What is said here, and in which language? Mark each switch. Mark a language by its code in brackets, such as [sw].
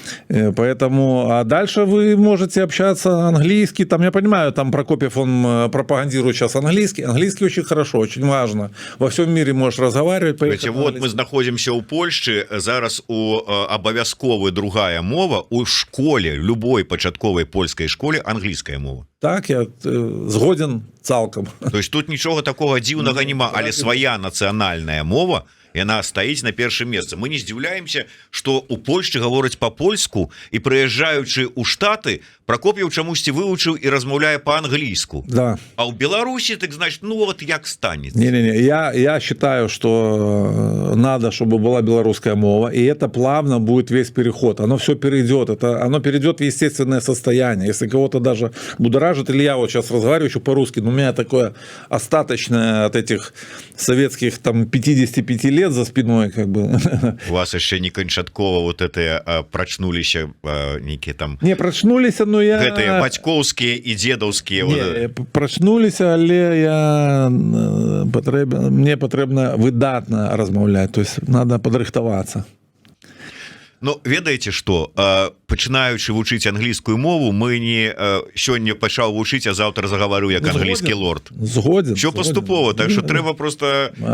[ru] Поэтому, а дальше вы можете общаться английский, там, я понимаю, там Прокопьев, он пропагандирует сейчас английский, английский очень хорошо, очень важно, во всем мире можешь разговаривать. Видите, вот мы находимся у Польши, зараз у обовязковая другая мова, у школе, любой початковой польской школе английская мова. [be] Так, я згоден цалком. [ru] То есть тут ничего такого [be] дзіўнага нема, але свая нацыянальная мова, яна стаіць на першым месцы. Мы не здзіўляемся, што у Польшчы гавораць па-польску і прыязджаючы ў Штаты, Прокопьев чамусьці выучыў і размаўляе па-англійску. [ru] Да. [be] А ў Беларусі, так значит, ну вот як станет. [ru] Не-не-не, я считаю, что надо, чтобы была белорусская мова, и это плавно будет весь переход. Оно все перейдет, оно перейдет в естественное состояние. Если кого-то даже будоражит, или я вот сейчас разговариваю еще по-русски, но у меня такое остаточное от этих советских там 55 лет за спиной, как бы. У вас еще не [be] канчаткова вот это прачнуліся некие там... Не, прачнуліся, но я... Гэтыя бацькоўскія і дзедаўскія. Не, прачнуліся, але мне патрэбна выдатна размаўляць, то есть надо падрыхтавацца. Ну ведаеце что, пачынаючы вучыць англійскую мову, мы не сёння пачаў вучыць, а заўтра загаварыў як англійскі лорд. Згоден. Все паступова, так что трэба просто